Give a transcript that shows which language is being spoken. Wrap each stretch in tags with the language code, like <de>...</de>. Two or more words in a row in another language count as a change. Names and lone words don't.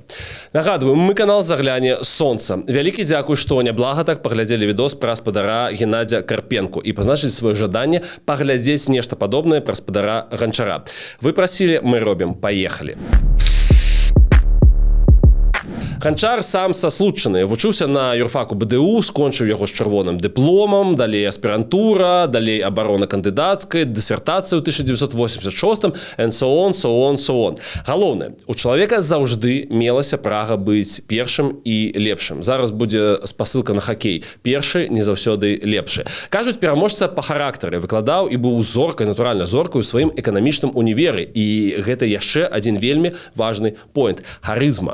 <be>Нагадваю, мы канал «Загляне сонца». Вялікі дзякуй, што няблага так паглядзелі відос пра спадара Геннадзя Карпенку і пазначылі сваё жаданне паглядзець нешта падобнае пра спадара Ганчара. Вы прасілі, мы робім. Поехали. Ганчар сам саслучаны, вучыўся на юрфаку БДУ, скончыў яго з чырвоным дыпломам, далей аспірантура, далей абарона кандыдацкай, дысертацыя ў 1986,</be> <en>and so on.</en> <be>Галоўнае, у чалавека заўжды мелася прага быць першым і лепшым. Зараз будзе спасылка на хакей. Першы не заўсёды лепшы. Кажуць, пераможца па характары, выкладаў і быў зоркай, натуральна зоркай у сваім эканамічным універы. І гэта яшчэ адзін вельмі важны поінт – харызма.</be>